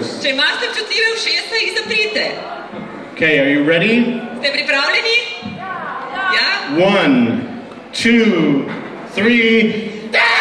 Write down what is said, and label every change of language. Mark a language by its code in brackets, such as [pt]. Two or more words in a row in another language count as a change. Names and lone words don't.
[sl] Če imate čutljive ušesa, jih zaprite. [en] Okay, are you ready? [sl] Ste pripravljeni? Ja? 1, 2, 3.